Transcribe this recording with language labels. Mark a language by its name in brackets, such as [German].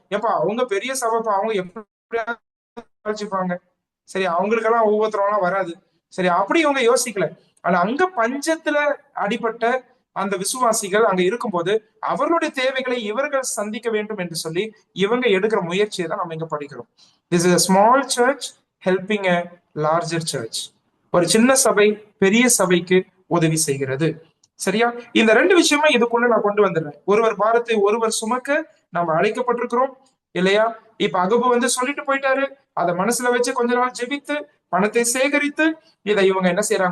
[Tamil] எப்பா அவங்க பெரிய சபைப்பா, அவங்க எப்படி யோசிப்பாங்க? சரி, அவங்களுக்கெல்லாம் ஒவ்வொருத்தரெல்லாம் வராது. சரி, அப்படி இவங்க யோசிக்கல. ஆனா அங்க பஞ்சத்துல அடிபட்ட அந்த விசுவாசிகள் அங்க இருக்கும்போது அவர்களுடைய தேவைகளை இவர்கள் சந்திக்க வேண்டும் என்று சொல்லி இவங்க எடுக்கிற முயற்சியை தான் நம்ம இங்க படிக்கிறோம். [English] This is a small church helping a larger church. [Tamil] ஒரு சின்ன சபை பெரிய சபைக்கு உதவி செய்கிறது. சரியா? இந்த ரெண்டு விஷயமா இதுக்குள்ள நான் கொண்டு வந்துடுறேன். ஒருவர் பாரத்தை ஒருவர் சுமக்க நம்ம அழைக்கப்பட்டிருக்கிறோம் இல்லையா? இப்ப அகபு வந்து சொல்லிட்டு போயிட்டாரு. அதை மனசுல வச்சு கொஞ்ச நாள் ஜெபித்து பணத்தை சேகரித்து இதை இவங்க என்ன செய்யறாங்க?